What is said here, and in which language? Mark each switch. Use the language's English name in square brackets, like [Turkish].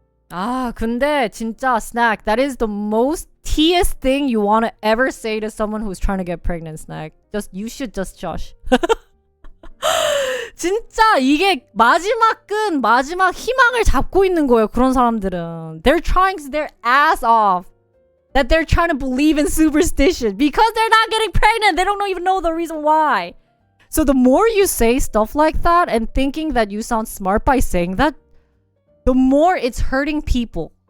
[Korean] 아, 근데 진짜 snack. [English] That is the most teest thing you want to ever say to someone who's trying to get pregnant, snack. Just you should just shush. [Korean] 진짜 이게 마지막 끈, 마지막 희망을 잡고 있는 거예요. 그런 사람들은. [English] They're trying their ass off. That they're trying to believe in superstition because they're not getting pregnant. They don't even know the reason why. So the more you say stuff like that and thinking that you sound smart by saying that, the more it's hurting people.